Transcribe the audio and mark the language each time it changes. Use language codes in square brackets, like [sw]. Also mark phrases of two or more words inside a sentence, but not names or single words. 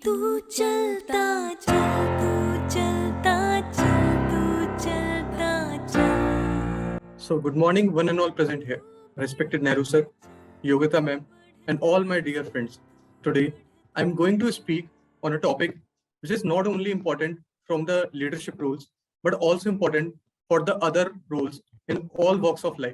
[hi] तू चलता चल, तू चलता चल, तू चलता चल. [en] So, good morning, one and all present here. Respected Nehru sir, Yogita ma'am, and all my dear friends. Today, I'm going to speak on a topic which is not only important from the leadership roles, but also important for the other roles in all walks of life.